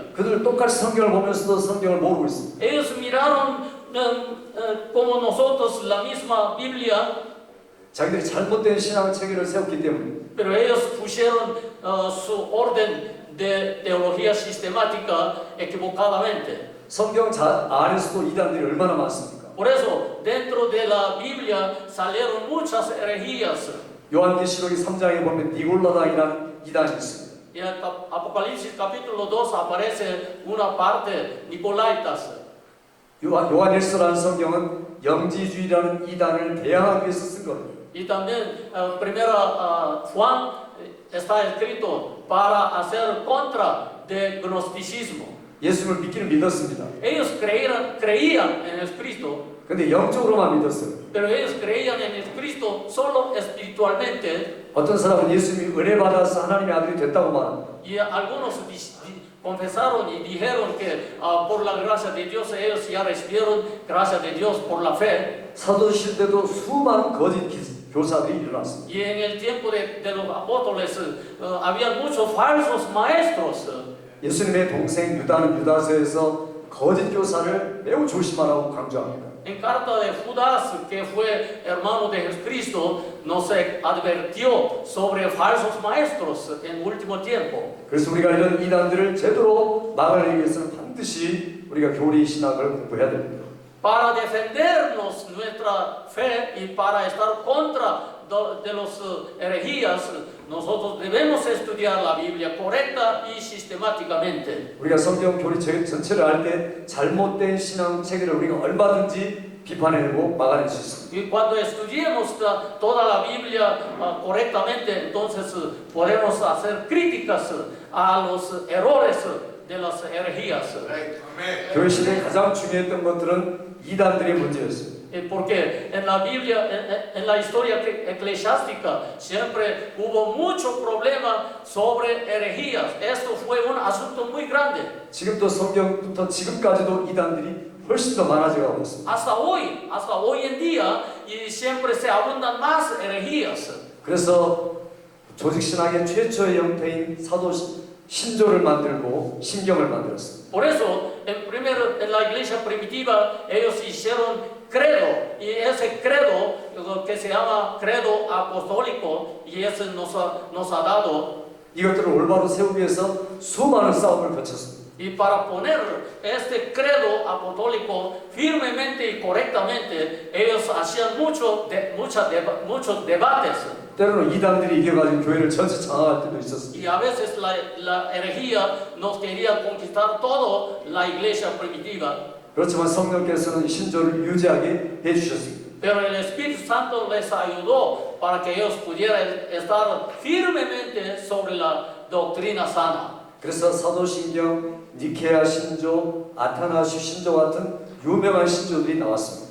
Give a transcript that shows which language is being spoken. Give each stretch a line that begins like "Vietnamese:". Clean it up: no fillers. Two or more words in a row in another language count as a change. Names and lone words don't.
Korean: 그들 똑같이 성경을 보면서도 성경을 모르고 있습니다.
Spanish: Ellos miraron como nosotros la misma Biblia,
Korean: 자기들이 잘못된 신앙 체계를 세웠기 때문에
Spanish: pero ellos pusieron su orden de teología sistemática equivocadamente.
Korean: 성경 안에서도 이단들이 얼마나 많습니까?
Spanish: Por eso, dentro de la Biblia salieron muchas herejías.
Korean: 요한계시록이 3장에 보면 니골라당이라는 이단이 있습니다.
Spanish: En el Apocalipsis capítulo 2 aparece una parte Nicolaitas.
Korean: 요한일서라는 성경은 영지주의라는 이단을 대항하기 위해서 쓴 겁니다.
Spanish: Y también Juan está escrito para hacer contra del gnosticismo.
Korean: 예수를 믿기는 믿었습니다.
Spanish: Ellos creían en el Cristo,
Korean: 근데 영적으로만 믿었어요.
Spanish: pero ellos creían en el Cristo solo espiritualmente.
Korean: 어떤 사람은 예수님이 은혜 받아서 하나님의 아들이 됐다고 말합니다.
Spanish: Y algunos confesaron y dijeron que por la gracia de Dios ellos ya recibieron gracia de Dios por la fe.
Korean: 사도실 때도 수많은 거짓 교사들이 일어났습니다.
Spanish: Y en el tiempo de los apóstoles había muchos falsos maestros.
Korean: 예수님의 동생 유다는 유다서에서 거짓 교사를 매우 조심하라고 강조합니다.
Spanish: En carta de Judas, que fue hermano de Jesucristo, nos advirtió sobre falsos maestros en último tiempo.
Korean: 그래서 우리가 이런 이단들을 제대로 막아내기 위해서는 반드시 우리가 교리 신학을 공부해야 됩니다.
Spanish: Para defendernos nuestra fe y para estar contra de los herejías, nosotros debemos estudiar la Biblia correcta y sistemáticamente.
Korean: 우리가 성경 교리 전체를 알 때 잘못된 신앙 체계를 우리가 얼마든지 비판해내고 막아낼 수 있습니다.
Spanish: Y cuando estudiemos toda la Biblia correctamente, entonces podemos hacer críticas a los errores de las herejías.
Korean: 교회 시대에 가장 중요했던 것들은 이단들의 문제였습니다.
Spanish: Porque en la Biblia, en la historia eclesiástica, siempre hubo mucho problema sobre herejías. Esto fue un asunto muy grande.
Korean: 지금도 성경부터 지금까지도 이단들이 훨씬 더 많아져가고 있습니다.
Spanish: Hasta hoy en día, y siempre se abundan más herejías.
Korean: 그래서 조직 신학의 최초의 형태인 사도 신조를 만들고 신경을 만들었습니다.
Spanish: Por eso, en la iglesia primitiva, ellos hicieron credo, y ese credo que se llama credo apostólico, y ese nos ha dado.
Korean: 이것들을 올바로 세우기 위해서 수많은 싸움을 거쳤습니다.
Spanish: Y para poner este credo apostólico firmemente y correctamente, ellos hacían muchos debates.
Korean: 때로는 이단들이 이겨가지고 교회를 전체 장악할 때도 있었습니다.
Spanish: Y a veces la herejía nos quería conquistar toda la iglesia primitiva.
Korean: 그렇지만 성령께서는 신조를 유지하게 해주셨습니다.
Spanish: Pero el Espíritu Santo les ayudó para que ellos pudieran estar firmemente sobre la doctrina sana.
Korean: 그래서 사도신경, 니케아 신조, 아타나시 신조 같은 유명한 신조들이 나왔습니다.